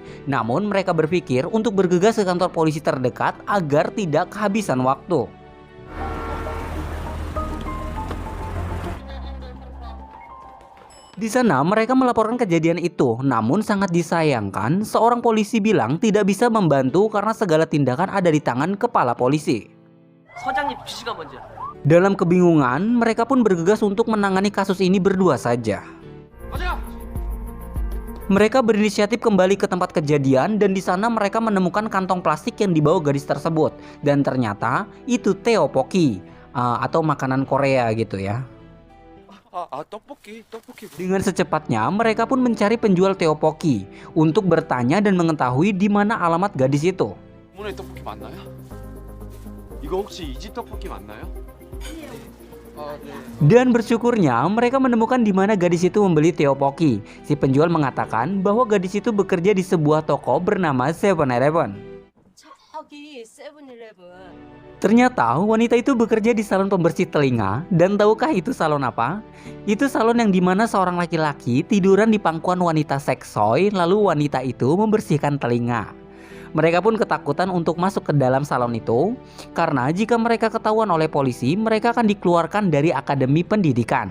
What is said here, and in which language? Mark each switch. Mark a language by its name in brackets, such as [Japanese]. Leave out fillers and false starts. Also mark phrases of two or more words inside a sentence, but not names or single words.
[Indonesian] Namun mereka berpikir untuk bergegas ke kantor polisi terdekat agar tidak kehabisan waktu. Di sana mereka melaporkan kejadian itu, namun sangat disayangkan seorang polisi bilang tidak bisa membantu karena segala tindakan ada di tangan kepala polisi. [Korean] 서장님 지시가 먼저. [Indonesian] Dalam kebingungan, mereka pun bergegas untuk menangani kasus ini berdua saja. Mereka berinisiatif kembali ke tempat kejadian dan di sana mereka menemukan kantong plastik yang dibawa gadis tersebut. Dan ternyata itu tteokbokki atau makanan Korea gitu ya. [Korean] 떡볶이. [Indonesian] Dengan secepatnya mereka pun mencari penjual tteokbokki untuk bertanya dan mengetahui di mana alamat gadis itu. [Korean] 문에 떡볶이 맞나요? 이거 혹시 이 집 떡볶이 맞나요? [Indonesian] Dan bersyukurnya mereka menemukan di mana gadis itu membeli tteokbokki. Si penjual mengatakan bahwa gadis itu bekerja di sebuah toko bernama 7-Eleven. [Korean] 저기 세븐일레븐. [Indonesian] Ternyata wanita itu bekerja di salon pembersih telinga. Dan tahukah itu salon apa? Itu salon yang dimana seorang laki-laki tiduran di pangkuan wanita seksoi, lalu wanita itu membersihkan telinga. Mereka pun ketakutan untuk masuk ke dalam salon itu, karena jika mereka ketahuan oleh polisi, mereka akan dikeluarkan dari akademi pendidikan.